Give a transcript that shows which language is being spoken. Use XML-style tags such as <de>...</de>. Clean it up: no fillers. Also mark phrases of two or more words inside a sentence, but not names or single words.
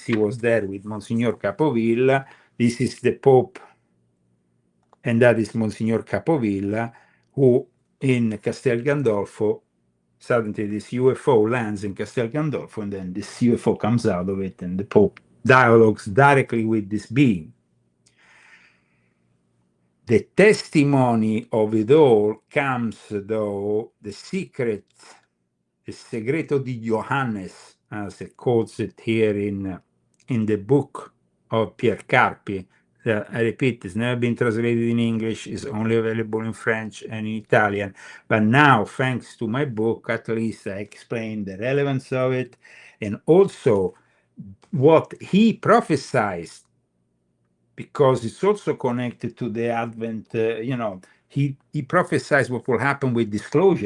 <en>He was there with Monsignor Capovilla. This is the Pope, and that is Monsignor Capovilla, who in Castel Gandolfo, suddenly this UFO lands in Castel Gandolfo, and then this UFO comes out of it, and the Pope dialogues directly with this being. The testimony of it all comes, though, the secret, the</en> <it>segreto di Johannes,</it> <en>as it calls it here in the book of Pier Carpi. I repeat, it's never been translated in English, it's only available in French and in Italian. But now, thanks to my book, at least I explain the relevance of it, and also what he prophesied, because it's also connected to the Advent, he prophesies what will happen with disclosure.</en>